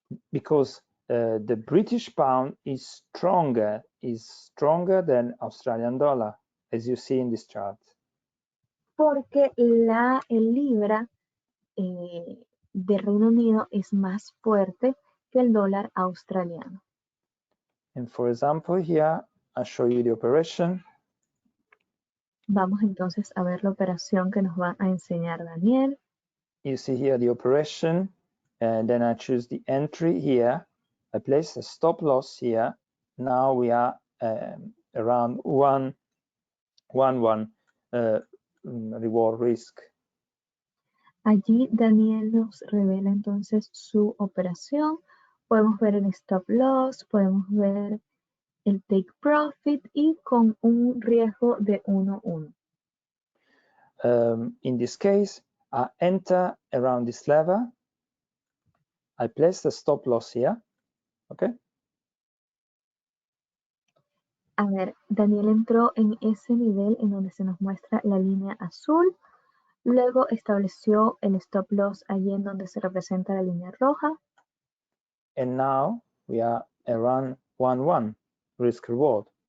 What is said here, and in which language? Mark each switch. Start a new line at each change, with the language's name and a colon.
English: Because the British pound is stronger than Australian dollar, as you see in this chart.
Spanish: Porque el libra del Reino Unido es más fuerte que el dólar australiano.
English: And for example, here I show you the operation.
Spanish: Vamos entonces a ver la operación que nos va a enseñar Daniel.
English: You see here the operation, and then I choose the entry here. I place a stop loss here. Now we are around 1.1 reward risk.
Spanish: Allí Daniel nos revela entonces su operación. Podemos ver el stop loss, podemos ver el take profit y con un riesgo de 1-1.
English: In this case, I enter around this level. I place the stop loss here. Okay.
Spanish: A ver, Daniel entró en ese nivel en donde se nos muestra la línea azul. Luego estableció el stop loss allí en donde se representa la línea roja.
English: And now we are around 1-1 risk reward.